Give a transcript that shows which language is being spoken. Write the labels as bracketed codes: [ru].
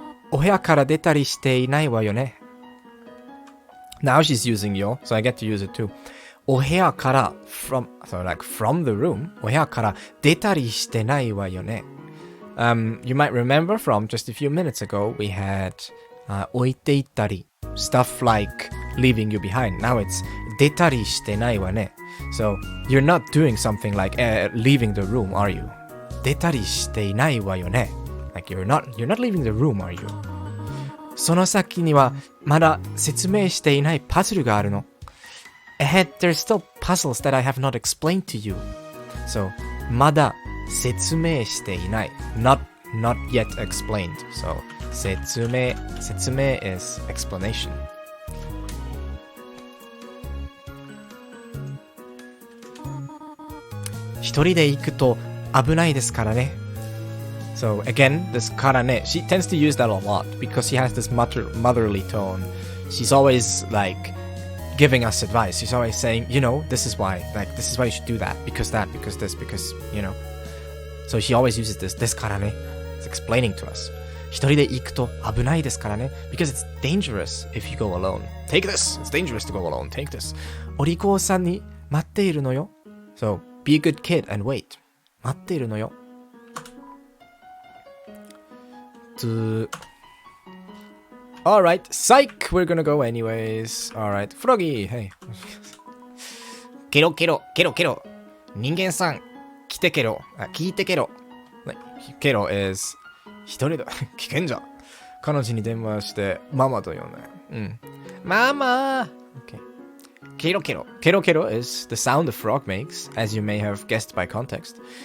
[ja] お部屋から出たりしていないわよね. [en] Now she's using yo, so I get to use it too. [ja] お部屋から [en] from, so like from the room. [ja] お部屋から出たりしてないわよね. [en] You might remember from just a few minutes ago, we had [ja] 置いていったり, [en] stuff like leaving you behind. Now it's [ja] 出たりしてないわね. [en] So you're not doing something like leaving the room, are you? [ja] 出たりしていないわよね. [en] Like you're not leaving the room, are you? [ja] その先にはまだ説明していないパズルがあるの. [en] Ahead, there's still puzzles that I have not explained to you. So [ja] まだ説明していない. [en] Not yet explained. So 説明 is explanation. [ja] 一人で行くと危ないですからね. [en] So again, this karane, she tends to use that a lot because she has this motherly tone. She's always like giving us advice. She's always saying, you know, this is why you should do that, because this, because, you know. So she always uses this karane. It's explaining to us. 一人で行くと危ないですからね. Because it's dangerous if you go alone. Take this. It's dangerous to go alone. Take this. [ja] お利口さんに待っているのよ. [en] So be a good kid and wait. [ja] 待っているのよ. [en] Alright, psych! We're gonna go anyways. Alright, Froggy, hey. [ja] ケロケロ、ケロケロ。人間さん、来てケロ。聞いてケロ。ケロ is 一人だ。危険じゃん。彼女に電話してママと呼んで。ママ Okay. ケロケロ。 [en] ケロケロ is the sound the frog makes, as you may have guessed by context.